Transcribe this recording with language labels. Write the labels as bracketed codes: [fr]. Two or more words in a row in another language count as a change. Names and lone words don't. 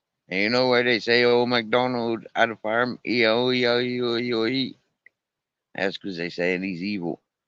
[en] And you know why they say old MacDonald had a farm? E-O-E-O-E-O-E-O-E. That's because they saying he's evil.